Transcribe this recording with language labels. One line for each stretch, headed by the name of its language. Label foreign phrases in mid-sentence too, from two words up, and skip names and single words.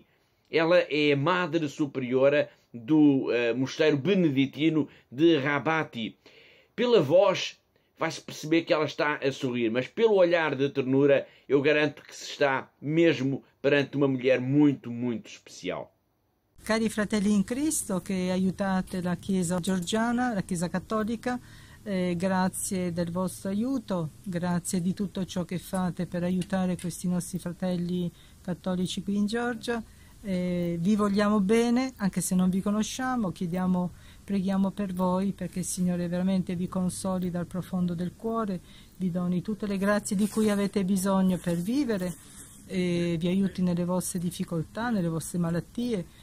Portuguese: Ela é a Madre Superiora do mosteiro beneditino de Rabati. Pela voz vai-se perceber que ela está a sorrir, mas pelo olhar de ternura eu garanto que se está mesmo perante uma mulher muito, muito especial.
Italian: Cari fratelli in Cristo che aiutate la Chiesa georgiana, la Chiesa cattolica, grazie del vostro aiuto, grazie di tutto ciò che fate per aiutare questi nostri fratelli cattolici qui in Georgia. Vi vogliamo bene, anche se non vi conosciamo, preghiamo per voi perché il Signore veramente vi consoli dal profondo del cuore, vi doni tutte le grazie di cui avete bisogno per vivere, e vi aiuti nelle vostre difficoltà, nelle vostre malattie.